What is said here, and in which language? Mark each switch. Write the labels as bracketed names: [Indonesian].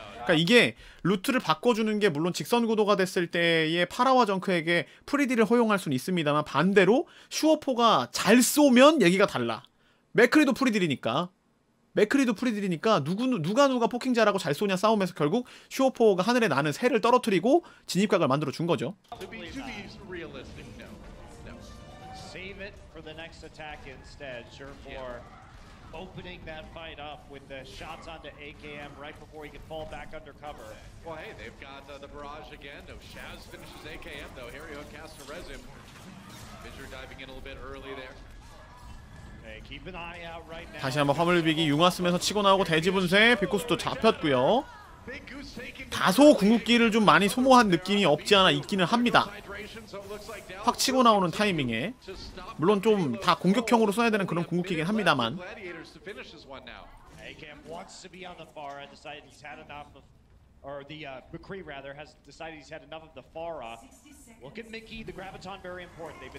[Korean] 그러니까 이게 루트를 바꿔주는 게 물론 직선 구도가 됐을 때의 파라와 정크에게 프리디를 허용할 수는 있습니다만 반대로 슈어포가 잘 쏘면 얘기가 달라. 맥크리도 프리딜이니까. 누가 포킹 잘하고 잘 쏘냐 싸움에서 결국 슈어포가 하늘에 나는 새를 떨어뜨리고 진입각을 만들어 준 거죠. [English] To be realistic, no. Save it for the next attack instead. Surefour opening that fight up with the shots onto AKM right before he can fall back under cover. Well, hey, they've got the barrage again. No, Shaz finishes AKM though. Harry Hook casts a resume. Fissure diving in a little bit early there. Okay, keep an eye out right now. [Korean] 다시 한번 화물비기 융화 쓰면서 치고 나오고 대지분쇄 빅코스도 잡혔고요. 다소 궁극기를 좀 많이 소모한 느낌이 없지 않아 있기는 합니다. 확 치고 나오는 타이밍에 물론 좀 다 공격형으로 써야 되는 그런 궁극기긴 합니다만 [English] AKM wants to be on the Pharah, decided he's had enough of, or the McCree rather has decided he's had enough of the Pharah. Look at Mickey, the Graviton very important.